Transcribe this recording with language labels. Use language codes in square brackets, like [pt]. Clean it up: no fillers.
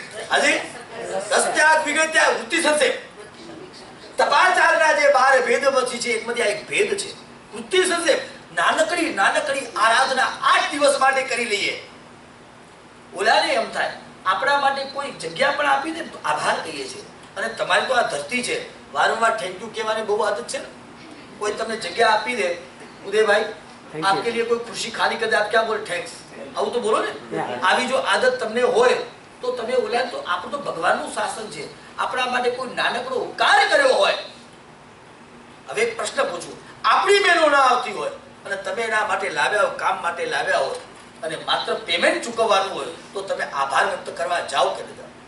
[gu] હાજી સત્યાગ વિગત્યા વૃત્તિ સંક્ષેપ તપાચારના જે 12 ભેદમાંથી છે એકમાંથી આ એક ભેદ છે. વૃત્તિ સંક્ષેપ નાનકડી આરાધના 8 દિવસ માટે કરી લઈએ. ઓલાને એમ થાય આપણા માટે કોઈ જગ્યા પણ આપી દે તો આભાર કહીએ છીએ. અને તમારી તો આ ધરતી છે, વારંવાર થેન્ક યુ કહેવાની બહુ આદત છે ને. કોઈ તમને જગ્યા આપી દે, ઉદયભાઈ [hi] આપકે लिए कोई खुशी खाली कर दे, आप क्या बोले? [gu] थैंक्स. આવું તો બોલો ને. આવી જો આદત તમને હોય તો તમે ઓલા તો આપણું તો ભગવાનનું શાસન છે. આપણા માટે કોઈ નાનકડો ઉપકાર કર્યો હોય. હવે એક પ્રશ્ન પૂછું, આપણી બહેનો ના આવતી હોય અને તમે એના માટે લાવ્યા હોય, કામ માટે લાવ્યા હોય અને માત્ર પેમેન્ટ ચૂકવવાનું હોય તો તમે આભાર વ્યક્ત કરવા જાઓ કે નહીં?